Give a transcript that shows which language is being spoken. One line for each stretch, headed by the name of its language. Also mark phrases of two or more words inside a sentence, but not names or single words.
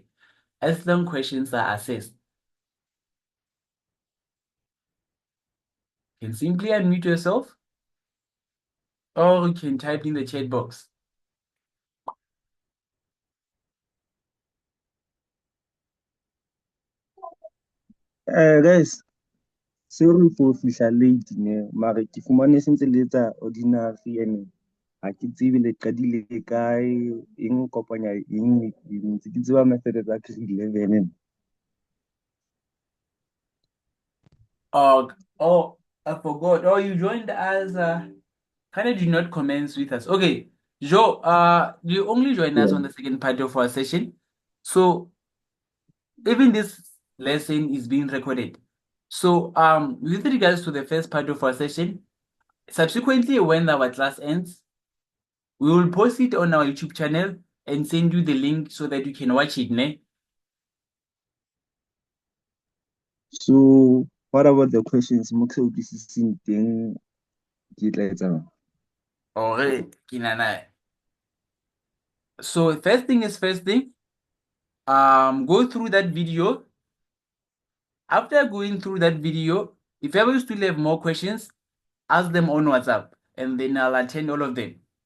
English: As long questions are assessed. You can simply unmute yourself or you can type in the chat box. Guys, sorry for
Southern Sotho: fihla late ne, mare ke fumane sentse le etsa ordinary and ha ke tsebe le qadile kae, eng kopanya eng, ntse ke tseba method tsa grade 11.
English: Oh, I forgot. Oh, you joined as kind of did not commence with us. Okay, Joe, you only joined us on the second part of our session. So even this lesson is being recorded. So with regards to the first part of our session, subsequently when our class ends, we will post it on our YouTube channel and send you the link so that you can watch it, ne? So what about the questions
Southern Sotho: mo ke sa utlwisising teng ke tla etsa?
English: Alright, kinana. So first thing is first thing. Go through that video. After going through that video, if ever you still have more questions, ask them on WhatsApp and then I'll attend all of them.